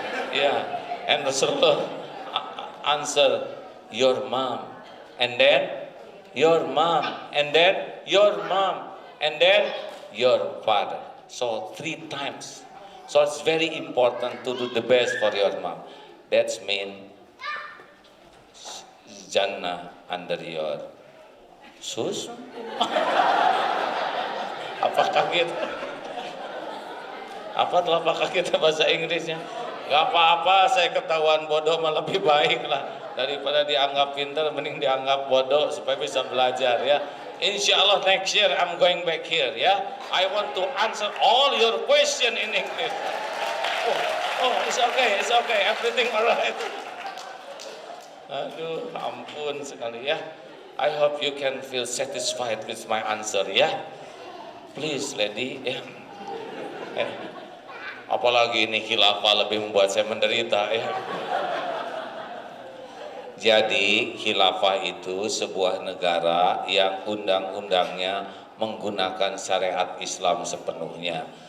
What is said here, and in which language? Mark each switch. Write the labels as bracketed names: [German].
[English] Yeah, and Rasulullah answer, your mom, and then your mom, and then your mom, and then your father. So 3 times. So it's very important to do the best for your mom. That's mean Jannah under your shoes. [Indonesian] Apakah gitu? Apa telapak kaki kita bahasa Inggrisnya? Gak apa-apa, saya ketahuan bodoh malah lebih baik lah. Daripada dianggap pintar, mending dianggap bodoh supaya bisa belajar ya. [English] Insya Allah next year I'm going back here ya. I want to answer all your question in English. Oh, it's okay, everything alright. [Indonesian] Aduh, ampun sekali ya. [English] I hope you can feel satisfied with my answer ya. Please, lady ya. [Indonesian] Apalagi ini khilafah lebih membuat saya menderita ya. Jadi khilafah itu sebuah negara yang undang-undangnya menggunakan syariat Islam sepenuhnya.